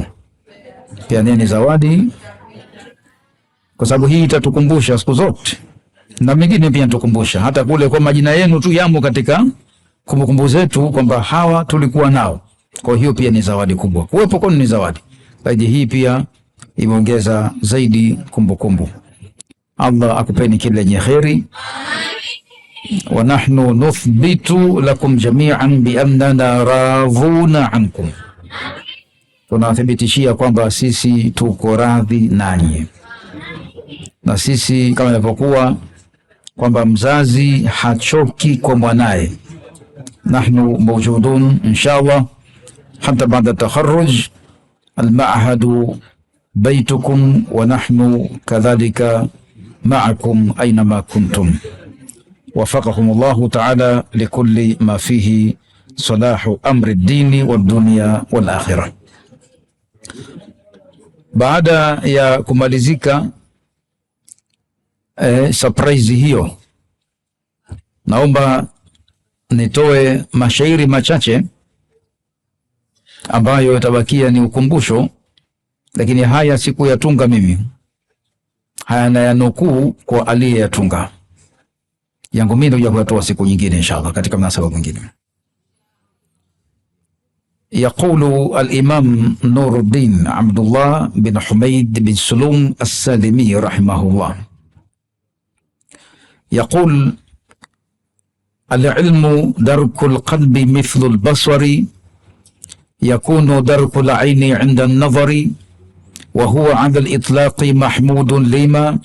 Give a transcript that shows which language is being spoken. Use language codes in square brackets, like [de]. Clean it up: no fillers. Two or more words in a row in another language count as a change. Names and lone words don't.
[sw] Pia ni zawadi, kwa sababu hii itatukumbusha siku zote, na mengine pia tukumbusha hata kule kwa majina yenu tu yamo katika kumbukumbu zetu kwamba hawa tulikuwa nao. Kwa hiyo pia ni zawadi kubwa, kuwepo kwenu ni zawadi. Zaidi hii pia imeongeza zaidi kumbukumbu. Allah akupeni kila lenye kheri. [ar] ونحن نثبت لكم جميعا بأننا راضون عنكم. [sw] Tunathibitishia kwamba sisi tuko radhi nanyi. Na sisi kama ilivyokuwa kwamba mzazi hachoki kwa mwanae. [ar] نحن موجودون إن شاء الله حتى بعد تخرج المعهد بيتكم ونحن كذلك معكم أينما كنتم. وفقكم الله تعالى لكل ما فيه صلاح أمر الدين والدنيا والآخرة. [sw] Baada ya kumalizika surprise hiyo, naomba nitoe mashairi machache ambayo yatabakia ni ukumbusho, lakini haya sikuyatunga mimi, haya na yanukuu kwa aliyeyatunga. Yangu mimi ndio kuyatoa siku nyingine inshallah katika mnasaba mwingine. [ar] يقول الإمام نور الدين عبد الله بن حميد بن سلوم السالمي رحمه الله، يقول: العلم درك القلب مثل البصر، يكون درك العين عند النظر، وهو على الإطلاق محمود لما